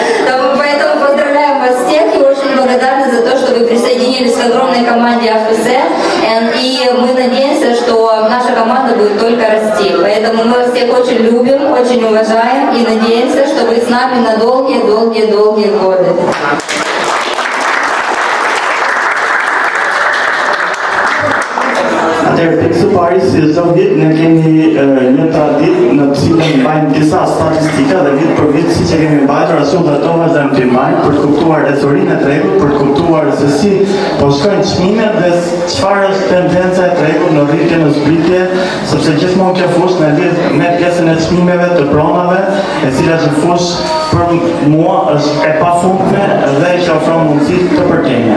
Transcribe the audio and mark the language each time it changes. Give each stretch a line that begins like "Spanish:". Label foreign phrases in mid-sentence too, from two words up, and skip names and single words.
Russian: Поэтому поздравляем вас всех и очень благодарны за то, что вы присоединились к огромной команде АФС. И мы надеемся, что наша команда будет только расти. Поэтому мы вас всех очень любим, очень уважаем и надеемся, что вы с нами на долгие годы.
Albanian: Së pari, si çdo vit, ne kemi një traditë në cilën mbajmë disa statistika dhe vit për vit siç e kemi mbajtur ashtu dhe ato vazhdojmë të mbajmë për të kuptuar ecurinë e tregut, për të kuptuar se si po shkojnë çmimet dhe çfarë është tendenca e tregut në rritje në zbritje, sepse gjithmonë kjo fushë në lidhje me pjesën e çmimeve të pronave, e cila që fushë për mua është e pafundme dhe që ofron mundësi të përtenje.